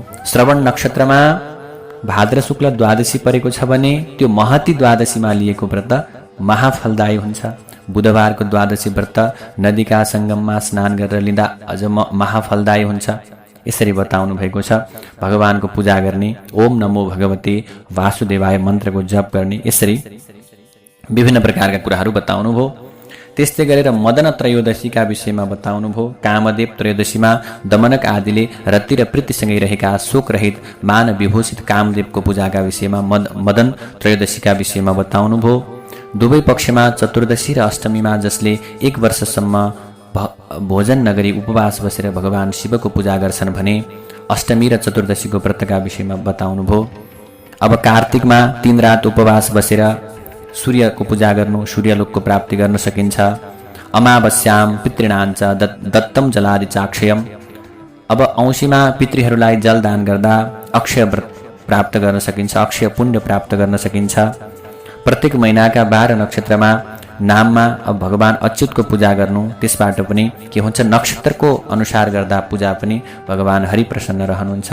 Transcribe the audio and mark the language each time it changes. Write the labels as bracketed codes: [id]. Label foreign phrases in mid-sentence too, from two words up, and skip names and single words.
[ne] श्रवण नक्षत्रमा भाद्र शुक्ल द्वादशी परेको छ भने त्यो महती द्वादशीमा लिएको व्रत महाफलदायी हुन्छ। बुधबारको द्वादशी व्रत नदीका सङ्गममा स्नान गरेर लिँदा अझ महाफलदायी हुन्छ, यसरी बताउनु भएको छ। भगवानको पूजा गर्ने, [sa] ओम नमो भगवते वासुदेवाय [ne] मन्त्रको जप गर्ने, यसरी विभिन्न प्रकारका कुराहरू बताउनु भयो। त्यस्तै गरेर मदन त्रयोदशीका विषयमा बताउनु भयो। कामदेव त्रयोदशीमा दमनक आदिले रति र प्रीतिसँगै रहेका शोकरहित मान विभूषित कामदेवको पूजाका विषयमा मदन त्रयोदशीका विषयमा बताउनु भयो। दुवै पक्षमा चतुर्दशी र अष्टमीमा जसले 1 वर्षसम्म भोजन नगरी उपवास बसेर भगवान शिवको पूजा गर्छन् भने अष्टमी र चतुर्दशीको व्रतका विषयमा बताउनु भयो। अब कार्तिकमा 3 रात उपवास बसेर सूर्यको पूजा गर्नु, सूर्यलोकको प्राप्ति गर्न सकिन्छ। [sa] अमावस्याम पितृणाञ्च दत्तम जलादि चाक्षयम। [ne] अब औँसीमा पितृहरूलाई जल दान गर्दा अक्षय प्राप्त गर्न सकिन्छ, अक्षय पुण्य प्राप्त गर्न सकिन्छ। प्रत्येक महिनाका 12 नक्षत्रमा नाममा अब भगवान अच्युतको पूजा गर्नु, त्यसबाट पनि के हुन्छ, नक्षत्रको अनुसार गर्दा पूजा पनि भगवान हरि प्रसन्न रहनुहुन्छ।